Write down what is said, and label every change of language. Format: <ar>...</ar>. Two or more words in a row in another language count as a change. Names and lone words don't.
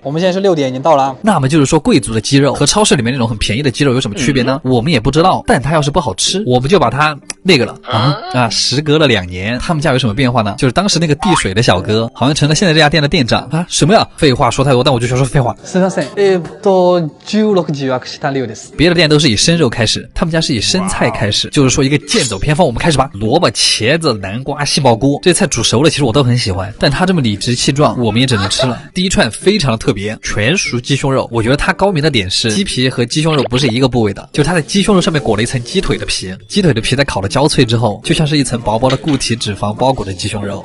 <zh>我们现在是6点，已经到了。那么就是说，贵族的鸡肉和超市里面那种很便宜的鸡肉有什么区别呢？我们也不知道。但它要是不好吃，我们就把它那个了时隔了2年，他们家有什么变化呢？就是当时那个递水的小哥，好像成了现在这家店的店长啊？什么呀？废话说太多，但我就想说废话。</zh> <ja>すみません。16時予約した量です。</ja> <zh>别的店都是以生肉开始，他们家是以生菜开始，就是说一个剑走偏锋。我们开始吧，萝卜、茄子、南瓜、杏鲍菇，这些菜煮熟了，其实我都很喜欢，但它这么理直气壮，我们也只能吃了。第一串非常的特别，全熟鸡胸肉。我觉得它高明的点是，鸡皮和鸡胸肉不是一个部位的，就是它的鸡胸肉上面裹了一层鸡腿的皮，鸡腿的皮在烤的焦脆之后，就像是一层薄薄的固体脂肪包裹着鸡胸肉。</zh>